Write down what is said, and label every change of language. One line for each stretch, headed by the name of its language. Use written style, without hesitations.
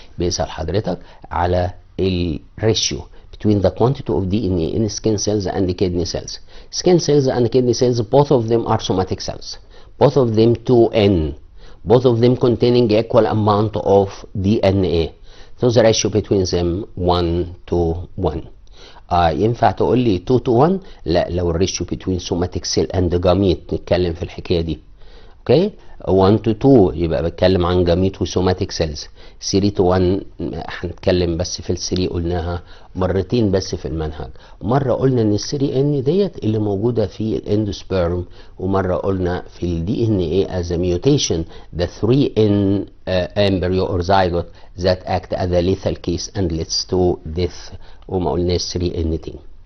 Arabic: بيسأل حضرتك على ال
English: ratio between the quantity of DNA in skin cells and kidney cells. Skin cells and kidney cells, both of them are somatic cells. Both of them 2N. Both of them containing equal amount of DNA. So the ratio between them 1:1.
Arabic: ينفع تقول لي 2:1؟ لا، لو الريشيو بين سوماتيك سيل اند جاميت نتكلم في الحكايه دي. اوكي 1:2 يبقى بتكلم عن جاميت وسوماتيك سيلز. 3:1 هنتكلم بس في ال3 قلناها مرتين بس في المنهج. مره قلنا ان ال3 ان ديت اللي موجوده في الاندوسبيرم، ومره قلنا في الدي ان اي
English: as a mutation the 3N embryo or zygote that act as a lethal case and leads to death،
Arabic: وما قلناش 3N تاني.